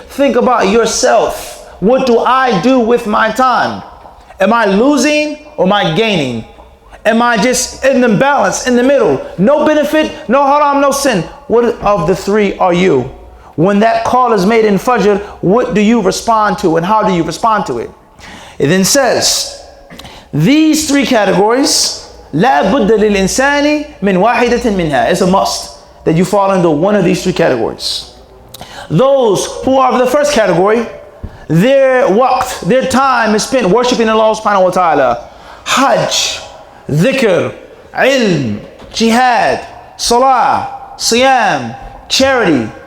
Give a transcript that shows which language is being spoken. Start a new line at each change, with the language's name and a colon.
English: Think about yourself. What do I do with my time? Am I losing or am I gaining? Am I just in the balance, in the middle? No benefit, no haram, no sin. What of the 3 are you? When that call is made in Fajr, what do you respond to and how do you respond to it? It then says, these 3 categories,
Arabic: لا بد للإنسان من واحدة منها.
English: It's a must that you fall into one of these 3 categories. Those who are of the first category, their waqt, their time is spent worshiping Allah subhanahu wa ta'ala. Hajj, dhikr, ilm, jihad, salah, siyam, charity.